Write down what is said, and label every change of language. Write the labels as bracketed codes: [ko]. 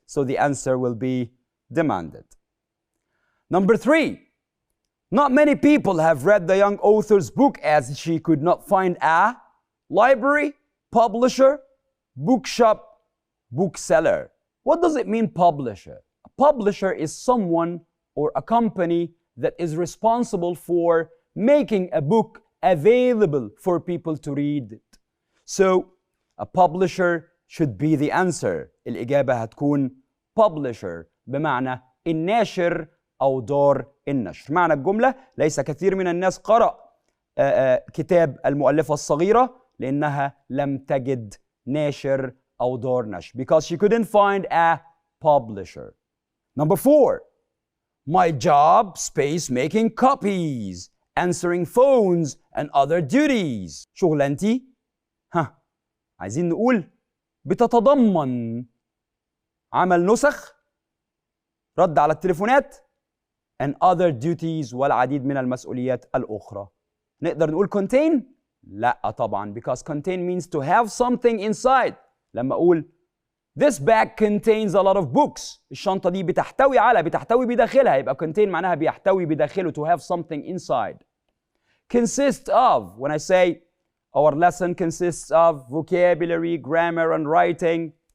[en] So the answer will be demanded. Number 3, not many people have read the young author's book as she could not find a library, publisher, bookshop, bookseller. What does it mean, publisher? A publisher is someone or a company that is responsible for making a book available for people to read it. So a publisher should be the answer. [ar] الإجابة هتكون publisher بمعنى الناشر أو دار النشر. معنى الجملة ليس كثير من الناس قرأ كتاب المؤلفة الصغيرة لأنها لم تجد ناشر أو دار نشر [en] because she couldn't find a publisher. Number 4, my job space making copies, answering phones and other duties. [ar] شغلانتي عايزين نقول بتتضمن عمل نسخ، رد على التليفونات [en] and other duties [ar] والعديد من المسؤوليات الأخرى. نقدر نقول contain؟ لا طبعا [en] because contain means to have something inside. [ar] لما أقول [en] this bag contains a lot of books [ar] الشنطة دي بتحتوي بداخلها [en] يبقى contain [ar] معناها بيحتوي بداخله [en] to have something inside. Consist of when I say our lesson consists of vocabulary, grammar and writing.